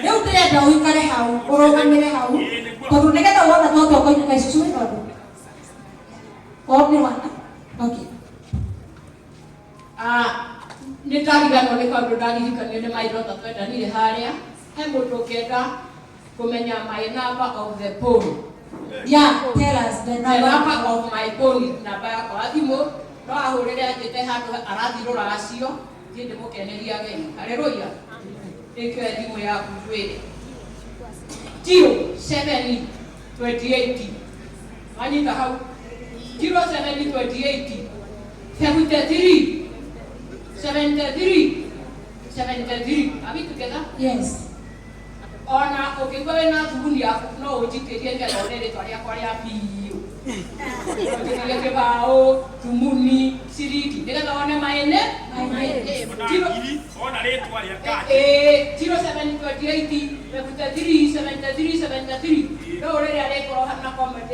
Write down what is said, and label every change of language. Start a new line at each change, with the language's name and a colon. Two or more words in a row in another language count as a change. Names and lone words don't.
Kikuyu: rĩu ndĩrenda ũikare hau ũrũgamĩre hau tondũ nĩgetha wothe no tokoine na icucu nĩ tondũ wana okay. Nitariganwo nĩ kaũndũ ndaririkanio nĩ mairota twendanire harĩa he mũndũ ũkĩenda kũmenya
English: my number of the phone. Yeah, tell us the number of my phone.
Kikuyu: Namba yakwa ya thimũ no ahũrĩre anjĩte handũ arathirũra acio thiĩ ndĩmũkeneria ageni. Haleluya. Nĩkĩo thimũ yaku twĩre 0728 wanyita hau 0728 73
English: Are we together?
Kikuyu: Yes. Ona ukigwa wena thuguni yaku no unjitirie ngetha one ritwa riakwa ria biũ. Unjitirie kibao, thumuni, ciringi. Nigetha one maene. ona ritwa ria kati 0728 73 no rĩrĩa rĩkorwo na comment.